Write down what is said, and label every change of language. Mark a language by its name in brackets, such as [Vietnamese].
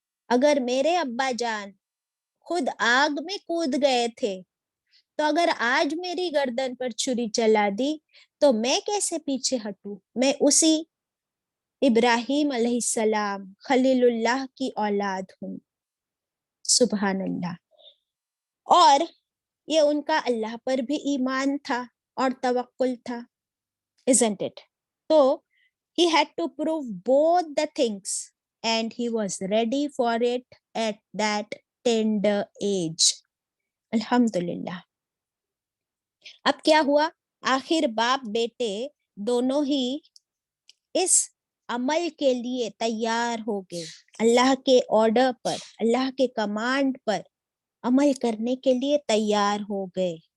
[Urdu] اگر میرے ابا جان خود آگ میں کود گئے تھے, تو اگر آج میری گردن پر چھری چلا دی تو میں کیسے پیچھے ہٹوں. میں اسی ابراہیم علیہ السلام خلیل اللہ کی اولاد ہوں. سبحان اللہ. اور یہ ان کا اللہ پر بھی ایمان تھا اور توکل تھا, [English] isn't it? تو he had to prove both the things and he was ready for it at that tender age. [Urdu] الحمدللہ. اب کیا ہوا, آخر باپ بیٹے دونوں ہی اس عمل کے لیے تیار ہو گئے, اللہ کے آرڈر پر, اللہ کے کمانڈ پر عمل کرنے کے لیے تیار ہو گئے.